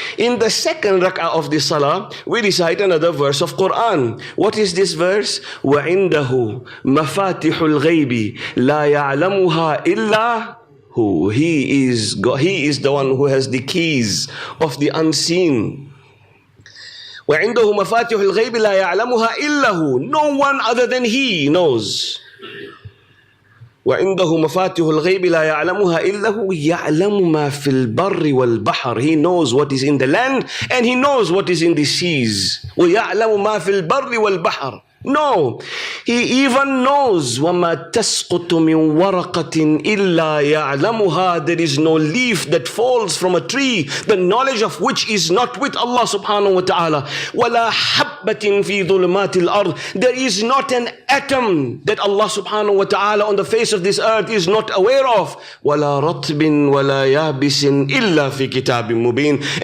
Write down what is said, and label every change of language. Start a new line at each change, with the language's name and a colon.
English: In the second rak'ah of the salah, we recite another verse of Quran. What is this verse?
Arabic: وَعِنْدَهُ مَفَاتِحُ الْغَيْبِ لَا يَعْلَمُهَا إِلَّا هُ.
English: He is the one who has the keys of the unseen.
Arabic: وعنده مفاتيح الغيب لا يعلمها إلا هو.
English: No one other than he knows.
Arabic: وعنده مفاتيح الغيب لا يعلمها إلا هو يعلم ما في البر والبحر.
English: He knows what is in the land and he knows what is in the seas.
Arabic: ويعلم ما في البر والبحر.
English: No, he even knows
Arabic: وَمَا تَسْقُطُ مِنْ وَرَقَةٍ إِلَّا يَعْلَمُهَا.
English: There is no leaf that falls from a tree, the knowledge of which is not with Allah subhanahu wa ta'ala.
Arabic: وَلَا حَبَّةٍ فِي ظُلُمَاتِ الْأَرْضِ.
English: There is not an atom that Allah subhanahu wa ta'ala on the face of this earth is not aware of.
Arabic: وَلَا رَطْبٍ وَلَا يَابِسٍ إِلَّا فِي كِتَابٍ مُبِينٍ.